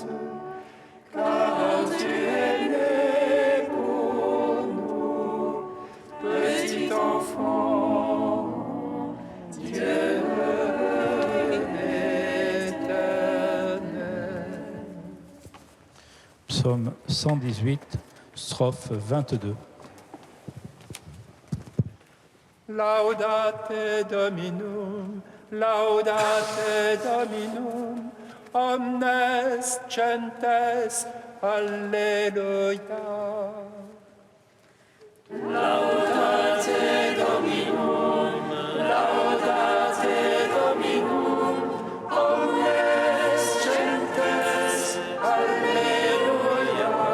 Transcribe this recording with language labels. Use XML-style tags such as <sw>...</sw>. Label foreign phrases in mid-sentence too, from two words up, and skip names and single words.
<fr>Car tu es né pour nous, petit enfant, Dieu éternel. Psaume 118, strophe 22.</fr> <la>Laudate Dominum, laudate Dominum, omnes gentes, alleluia. Laudate Dominum, laudate Dominum, omnes gentes, alleluia.</la>